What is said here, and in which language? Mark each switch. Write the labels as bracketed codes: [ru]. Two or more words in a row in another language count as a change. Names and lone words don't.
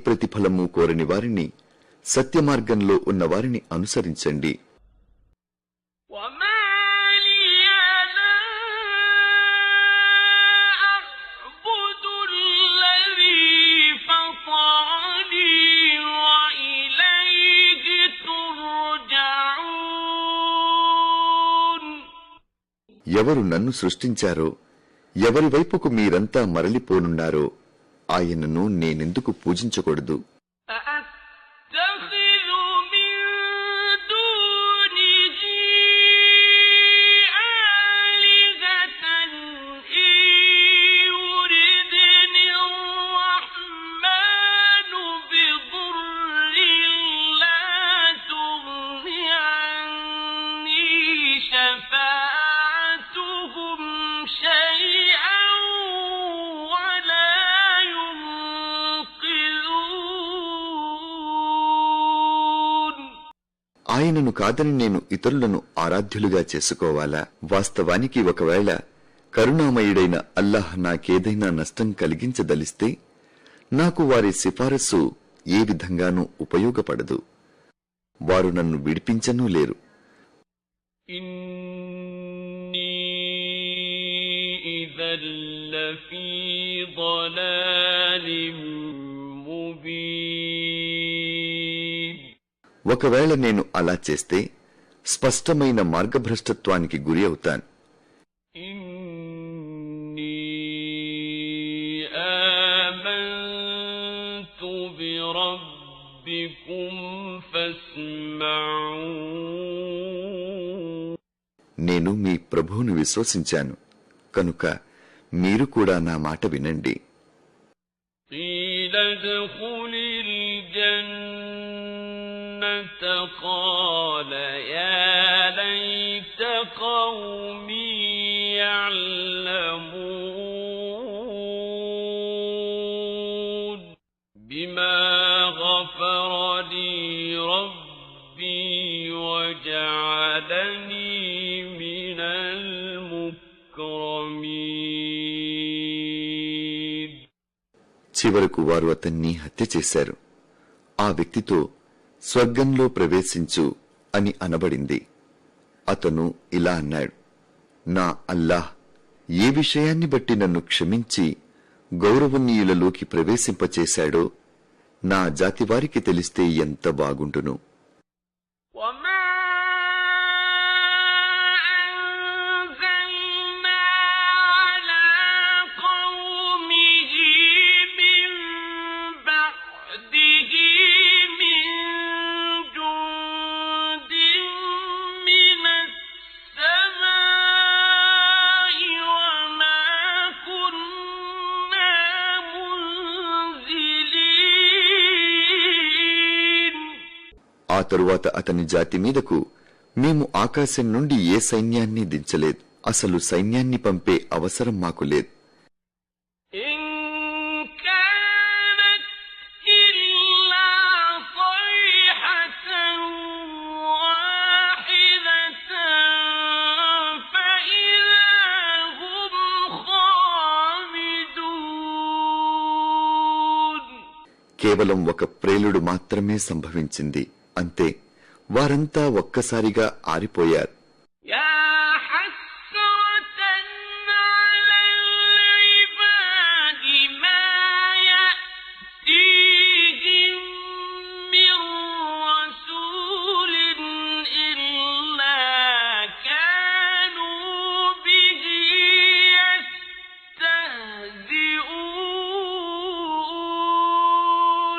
[te] ప్రతిఫలము కోరని వారిని, సత్యమార్గంలో ఉన్న వారిని అనుసరించండి. [ar] وما لي لا أعبد الذي فطرني وإليه ترجعون. [te] ఎవరు నన్ను సృష్టించారో, ఎవరి వైపుకు మీరంతా మరలిపోనున్నారో ఆయనను నేనెందుకు పూజించకూడదు? [ar] أأتخذ من دونه آلهة إن يردني الرحمن بضر لا تغن عني شفاعتهم شيئا ولا ينقذون. [te] ఆయనను కాదని నేను ఇతరులను ఆరాధ్యులుగా చేసుకోవాలా? వాస్తవానికి ఒకవేళ కరుణామయుడైన అల్లాహ్ నాకేదైనా నష్టం కలిగించదలిస్తే నాకు వారి సిఫారసు ఏ విధంగానూ ఉపయోగపడదు. వారు నన్ను విడిపించనూ లేరు. [ar] إني إذا لفي ضلال مبين. [te] ఒకవేళ నేను అలా చేస్తే స్పష్టమైన మార్గభ్రష్టత్వానికి గురి అవుతాను. [ar] إني آمنت بربكم فاسمعون. [te] నేను మీ ప్రభువును విశ్వసించాను కనుక మీరు కూడా నా మాట వినండి. [ar] قيل ادخل الجنة قال يا ليت قومي يعلمون بما غفر لي ربي وجعلني من المكرمين. [te] చివరకు వారు అతన్ని హత్య చేశారు. ఆ వ్యక్తితో స్వర్గంలో ప్రవేశించు అని అనబడింది. అతను ఇలా అన్నాడు, నా అల్లాహ్ ఏ విషయాన్ని బట్టి నన్ను క్షమించి గౌరవనీయులలోకి ప్రవేశింపచేశాడో నా జాతివారికి తెలిస్తే ఎంత బాగుండును. [ar] وما أنزلنا على قومه من بعده من جند من السماء وما كنا منزلين. [te] ఆ తరువాత అతని జాతి మీదకు మేము ఆకాశం నుండి ఏ సైన్యాన్ని దించలేదు. అసలు సైన్యాన్ని పంపే అవసరం మాకు లేదు. [ar] إن كانت إلا صيحة واحدة فإذا هم خامدون. [te] కేవలం ఒక ప్రేలుడు మాత్రమే సంభవించింది. అంతే, వారంతా ఒక్కసారిగా ఆరిపోయారు. [ar] يا حسرة على العباد ما يأتيهم من رسول إلا كانوا به يستهزئون.